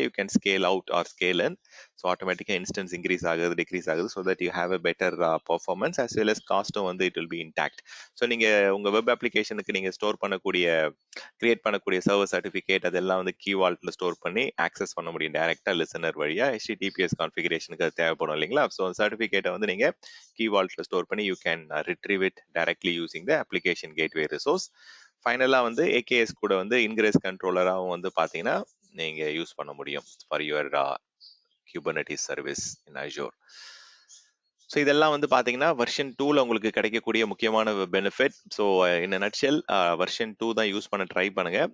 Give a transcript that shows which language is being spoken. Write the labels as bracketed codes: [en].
[en] You can scale out or scale in. [ta] So ஆட்டோமேட்டிக்காக instance increase ஆகுது, degrees ஆகுது. [en] so that you have a better performance as well as [ta] காஸ்ட்டும் வந்து [en] It will be intact. [ta] So நீங்கள் உங்கள் web அப்ளிகேஷனுக்கு நீங்கள் store பண்ணக்கூடிய create பண்ணக்கூடிய server certificate அதெல்லாம் வந்து கீ வால்ட்டில் ஸ்டோர் பண்ணி ஆக்சஸ் பண்ண முடியும் டைரெக்டாக லிசனர் வழியாக. HTTPS கான்ஃபிகரேஷனுக்கு அது தேவைப்படும் இல்லைங்களா. ஸோ சர்டிஃபிகேட்டை வந்து நீங்கள் key vaultல ஸ்டோர் பண்ணி [en] you can retrieve it directly using the application gateway resource. [ta] ஃபைனலா வந்து AKS கூட வந்து ingress controllerஆவும் வந்து பாத்தீங்கன்னா நீங்க யூஸ் பண்ண முடியும் [en] for your Kubernetes service in Azure. [ta] So இதெல்லாம் வந்து பார்த்தீங்கன்னா வெர்ஷன் 2ல உங்களுக்கு கிடைக்கக்கூடிய முக்கியமான benefit. So in nutshell version 2 தான் யூஸ் பண்ண ட்ரை பண்ணுங்க.